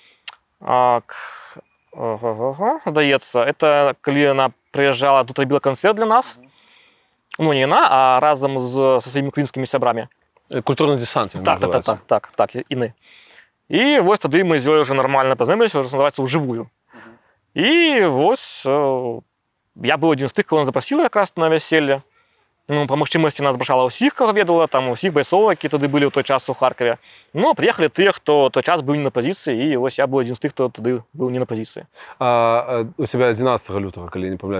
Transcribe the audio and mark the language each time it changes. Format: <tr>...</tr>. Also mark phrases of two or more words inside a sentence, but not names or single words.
<be>Здаецца, это калі яна прыязджала, тут рабіла канцэрт для нас. Ну, не яна, а разам со сваімі украінскімі сябрамі. Культурны десант, называецца. Так, іны. І вось тады мы з ёй уже нормально пазнаёміліся, уже называецца, ўжывую.</be> <uk>І ось я був один з тих, кого запросили якраз на весілля. Ну, по можливості нас запрошала усіх, кого віддала, там усіх бойців, які тоді були в той час у Харкові. Ну, приїхали ті, хто в той час був не на позиції, і ось я був один з тих, хто тоді був не на позиції. У тебе 11 лютого, коли не помиляюсь,</uk>